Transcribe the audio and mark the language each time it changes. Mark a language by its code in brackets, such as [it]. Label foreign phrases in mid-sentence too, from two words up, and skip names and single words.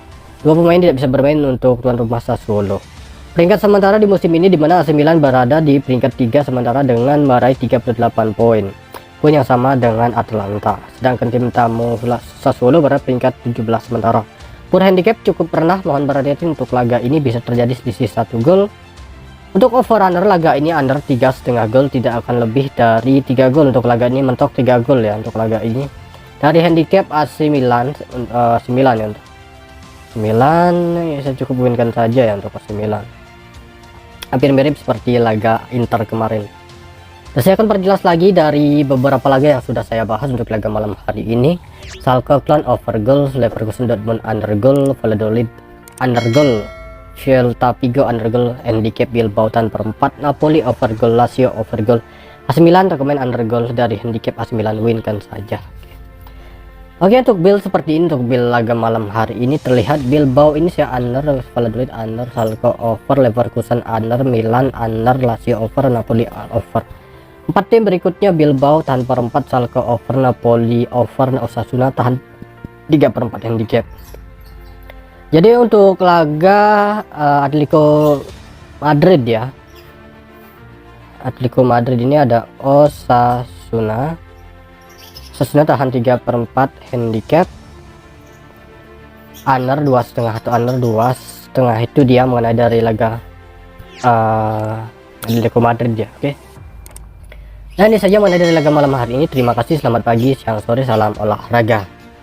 [id] 2 pemain tidak bisa bermain untuk tuan rumah Sassuolo. Peringkat sementara di musim ini, di mana AC Milan berada di peringkat 3 sementara dengan meraih 38 poin. Poin yang sama dengan Atalanta. Sedangkan tim tamu Sassuolo berada peringkat 17 sementara. Power handicap cukup rendah, mohon berhati-hati untuk laga ini bisa terjadi selisih 1 gol. Untuk [en] over under [id] laga ini under 3,5 gol, tidak akan lebih dari 3 gol untuk laga ini, mentok 3 gol ya untuk laga ini. Dari handicap AC Milan 9 ya untuk 9 ya, saya cukup winkan saja ya untuk AC Milan. Hampir mirip seperti laga Inter kemarin. Dan saya akan perjelas lagi dari beberapa laga yang sudah saya bahas untuk laga malam hari ini. Schalke [en] over goal, [id] Leverkusen Dortmund [en] under goal, [id] Valladolid [en] under goal, [id] Celta Vigo [en] under goal, [id] handicap Bilbao tanpa 4, Napoli [en] over goal, [id] Lazio [en] over goal, [id] AC Milan rekomend [en] under goal, [id] dari handicap AC Milan win kan saja. Oke, untuk build seperti ini, untuk build laga malam hari ini terlihat Bilbao ini saya under, Valladolid under, Schalke over, Leverkusen under, Milan under, Lazio over, Napoli over. 4 tim berikutnya Bilbao tanpa 4, Schalke over, Napoli over, Osasuna tahan 3/4 handicap. Jadi untuk laga Atletico Madrid ya, Atletico Madrid ini ada Osasuna tahan 3/4 handicap, under 2,5 atau under 2,5 itu dia mengenai dari laga Atletico Madrid ya. Oke. Nah, ini saja mengenai dari laga malam hari ini. Terima kasih, selamat pagi, siang, sore, salam olahraga.